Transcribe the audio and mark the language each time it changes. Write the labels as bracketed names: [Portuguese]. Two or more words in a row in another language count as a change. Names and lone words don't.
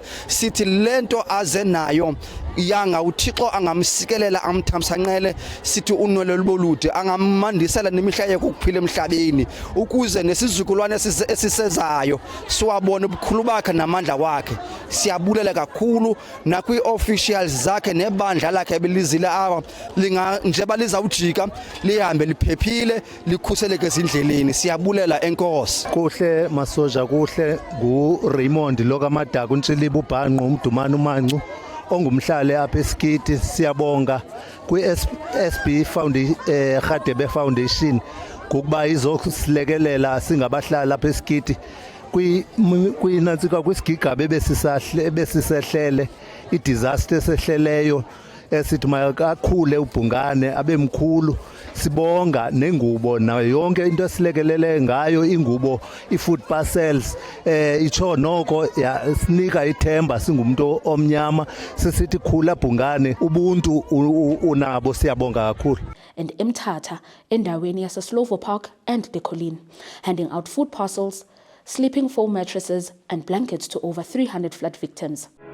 [Xhosa] Sithi lento aze nayo yanga uThixo angamsikelela amthamsanqele, sithi unwele lubolude angammandisela nemihlayeko ukuphila emhlabeni ukuze nesizukulwane esisezayo siwabone ubukhulu bakhe namandla wakhe. Siyabulela kakhulu nakwi-officials zakhe nebandla lakhe ebelizile aba njeba lizawujika lihambe liphephile likhuseleke ezindleleni. Siyabulela enkosi. Kuhle masoja, kuhle nguRaymond Lokamadaka uNtshiliba uBhanqo uMdumane uMancu ongumhlale apha eSkiti. Siyabonga kwi-SB Radebe Foundation ngokuba izosilekelela singabahlali apha eSkiti kwinantsika kwisigigaba ebesisehlele i-disaster esehleleyo esithi makakhule uBhungane abe mkhulu. Sibonga nengubo nayo yonke into esilekelele ngayo, ingubo, [English] i-food parcels, [Xhosa] itsho noko sinika ithemba singumuntu omnyama sisithi khula Bhungane, ubuntu unabo. Siyabonga kakhulu. [English] And eMthatha endaweni yaseSlovo Park and Decolline, handing out food parcels, sleeping foam mattresses and blankets to over 300 flood victims.